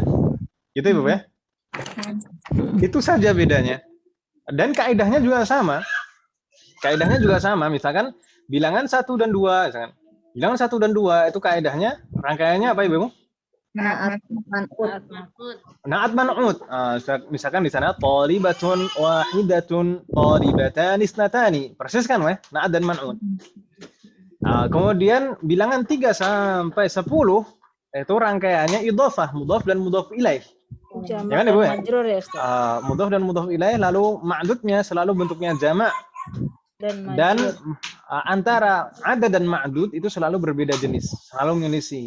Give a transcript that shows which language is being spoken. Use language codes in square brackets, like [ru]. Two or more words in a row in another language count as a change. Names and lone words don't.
[id] Gitu Ibu ya? Itu saja bedanya. Dan kaidahnya juga sama. Misalkan bilangan 1 dan 2, misalkan. Bilangan 1 dan 2 itu kaidahnya rangkaiannya apa Ibu? [ar] نعت منعوت. [id] Misalkan di sana [ar] طالبة واحدة طالبتان اثنتان. [id] Persis kan, weh? Na'at dan man'ut. Kemudian bilangan 3 sampai 10 itu rangkaiannya idhofah, mudhaf dan [ar] مضاف إليه. [id] Ya kan Ibu ya? Mudhaf dan [ar] مضاف إليه, [id] lalu ma'dudnya selalu bentuknya jamak. Dan antara adad dan ma'dud itu selalu berbeda jenis, selalu menyelisih.